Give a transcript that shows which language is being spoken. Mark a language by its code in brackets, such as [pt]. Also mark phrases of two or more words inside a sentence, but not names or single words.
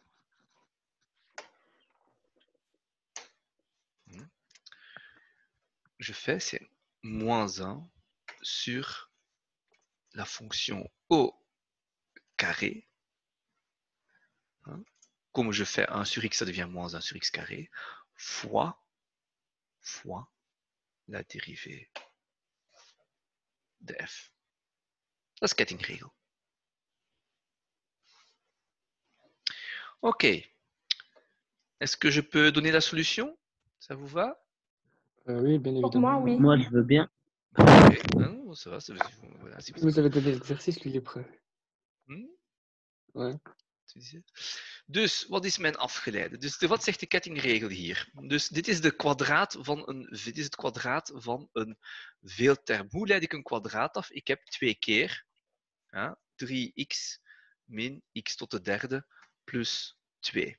[fr] Je fais, c'est moins 1 sur la fonction au carré. Hein. Comme je fais 1 sur x, ça devient moins 1 sur x carré, fois la dérivée de f. [nl] Dat is kettingregel. Ok. [fr] Est-ce que je peux donner la solution? Ça vous va? Oui, bien Pour moi, évidemment. oui. Moi, je veux bien. Ok. Non, ça va. Voilà, si Vous avez donné l'exercice, lui, il est prêt. Ouais. [nl] Dus wat is mijn afgeleide? Dus wat zegt de kettingregel hier? Dus dit is het kwadraat van een veelterm. Hoe leid ik een kwadraat af? Ik heb 2 keer 3x min x tot de derde plus 2.